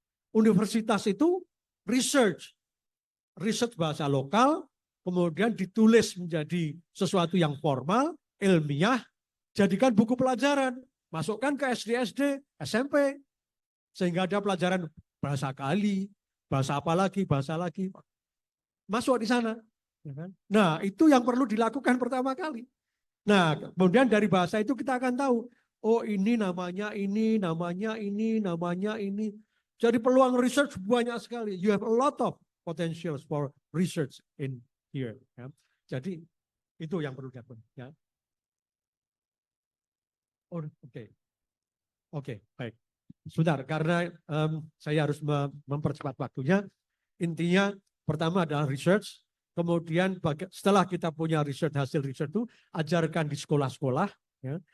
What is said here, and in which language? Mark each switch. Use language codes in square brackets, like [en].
[id] Universitas itu research bahasa lokal, kemudian ditulis menjadi sesuatu yang formal, ilmiah, jadikan buku pelajaran, masukkan ke SD, SMP, sehingga ada pelajaran bahasa Kali, bahasa apa lagi, masuk di sana. Nah, itu yang perlu dilakukan pertama kali. Nah, kemudian dari bahasa itu kita akan tahu, oh ini namanya ini, namanya ini, namanya ini. Jadi peluang research banyak sekali. [en] You have a lot of potentials for research in here. [id] Ya. Jadi itu yang perlu dilakukan. Ya. Oh, oke, baik. Sebentar, karena saya harus mempercepat waktunya. Intinya pertama adalah research. Kemudian setelah kita punya research, hasil research itu ajarkan di sekolah-sekolah. Ya.